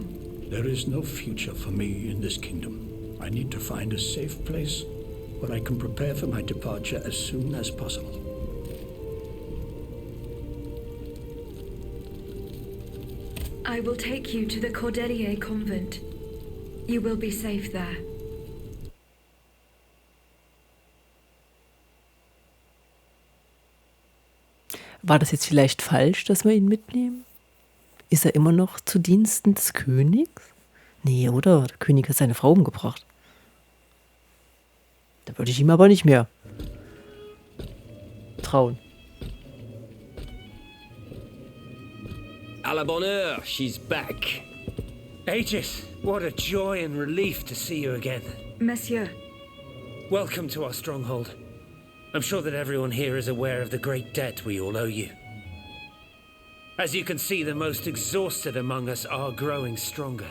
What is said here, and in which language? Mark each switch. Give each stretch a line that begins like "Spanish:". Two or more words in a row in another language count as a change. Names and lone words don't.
English: There is no future for me in this kingdom. I need to find a safe place where I can prepare for my departure as soon as possible. I will take you to the Cordelier Convent. You will be safe there.
German: War das jetzt vielleicht falsch, dass wir ihn mitnehmen? Ist er immer noch zu Diensten des Königs? Nee, oder? Der König hat seine Frau umgebracht. Da würde ich ihm aber nicht mehr trauen.
French: À la bonne heure,
English: she's back. Aegis, what a joy and relief to see you again. Monsieur, Welcome to our stronghold. I'm sure that everyone here is aware of the great debt we all owe you. As you can see, the most exhausted among us are growing stronger.